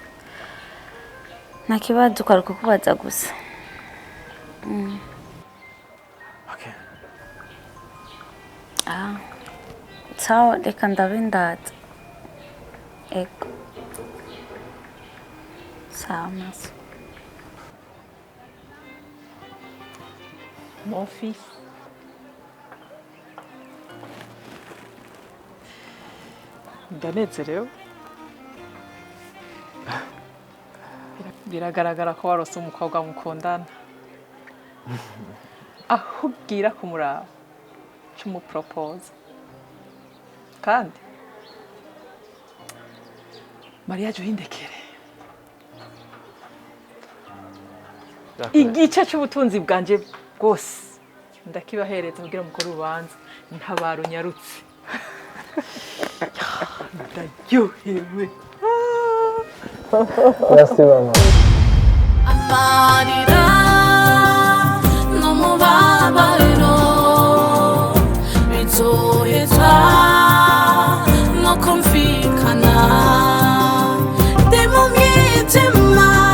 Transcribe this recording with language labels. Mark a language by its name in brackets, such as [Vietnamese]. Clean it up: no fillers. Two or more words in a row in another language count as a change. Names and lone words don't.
[Rundi] Nta kibazo kwari kukubaza gusa. Okay. Sawa, reka ndabindaza. Ego. Sawa, merci. [French] Mon fils. [Rundi] Ndanezerewe. Biragaragara ko warose umukobwa mukundana. Aho ubwira kumuraba cy'umupropose. Kandi mariage uhindekere. Igice cy'ubutunzi bwanje bwose ndakibahereza kugira mukore urubanza ntabaro nyarutse. Ndaryohewe. [French] Merci maman. [Rundi] amarira n'umubabaro bizoheza no kumvikana ndi mu mwijima